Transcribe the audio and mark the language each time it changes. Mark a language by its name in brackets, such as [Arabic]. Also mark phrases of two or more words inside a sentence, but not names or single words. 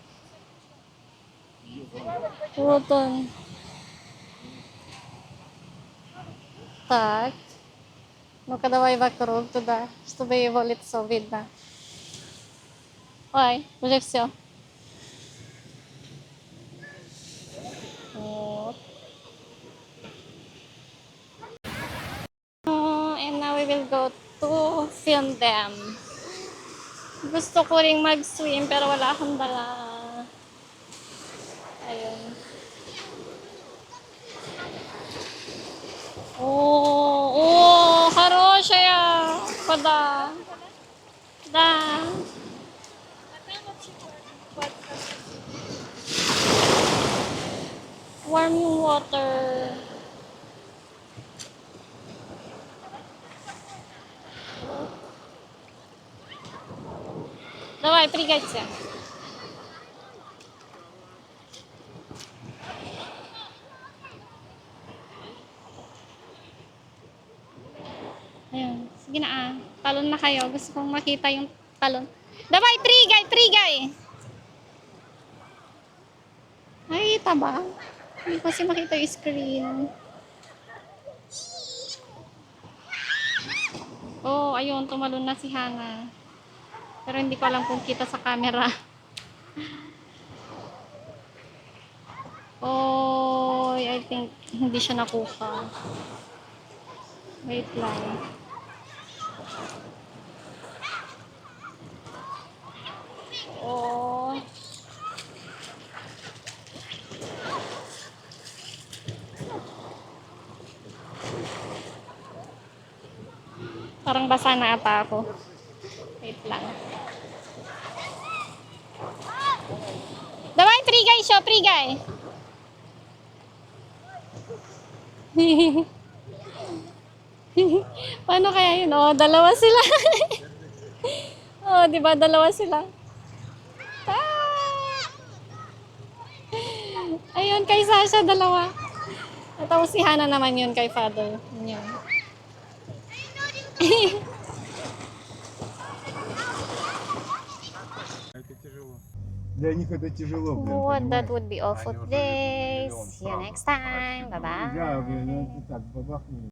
[Russian] Вот он. Так. Ну-ка давай вокруг туда, чтобы его лицо видно. Ой, уже все. Вот. [English] And now we will go to film them. [Filipino] Gusto ko ring mag-swim pero wala akong dala. Ayun. [Russian] О, хорошая вода. Да. [English] Warm water. [Russian] Давай, прыгайте. [Filipino] Ayun. Sige na ah. Talon na kayo. Gusto kong makita yung talon. [Russian] Давай, прыгай, прыгай! [Filipino] Nakikita ba? Hindi ko kasi makita yung screen. Oh, ayun. Tumalon na si Hana. Pero hindi ko alam kung kita sa camera. [English] Oh, I think [Filipino] hindi siya nakuha. Wait lang. Oh. Parang basa na ata ako. Wait lang. [Russian] Давай, прыгай еще, прыгай. [Filipino] Paano kaya yun? Oh, dalawa sila. Oh, di ba dalawa sila? Ah! Ayun, kay Sasha, dalawa. Tapos si Hana naman yun kay Father. Yun. [Russian] Для них это тяжело, блин, [English] What, that [Russian] понимаешь? [English] would be all for today. See you next time. Bye-bye. [Russian] Да, блин, это так, бабахнули.